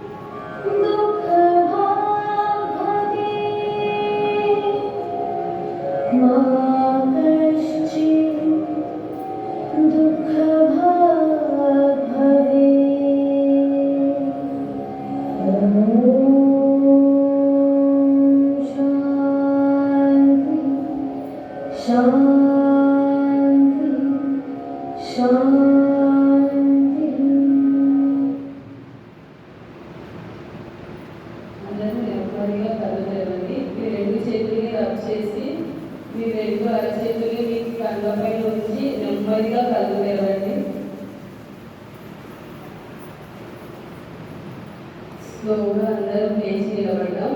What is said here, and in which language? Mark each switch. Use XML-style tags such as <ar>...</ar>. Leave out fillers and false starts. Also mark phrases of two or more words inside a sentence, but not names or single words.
<sa>दुःखभाग् भवेत् मा कश्चित् दुःखभाग् भवेत्। ॐ शान्ति शान्ति शान्ति।</sa> <te>అందరూ నెమ్మదిగా కళ్ళు తెరవండి. మీ 2 చేతుల్ని రబ్ చేసి మీ 2 అరచేతుల్ని మీ కళ్ళపై ఉంచి నెమ్మదిగా కళ్ళు తెరవండి. స్లోగా అందరూ లేచి నిలబడడం.</te>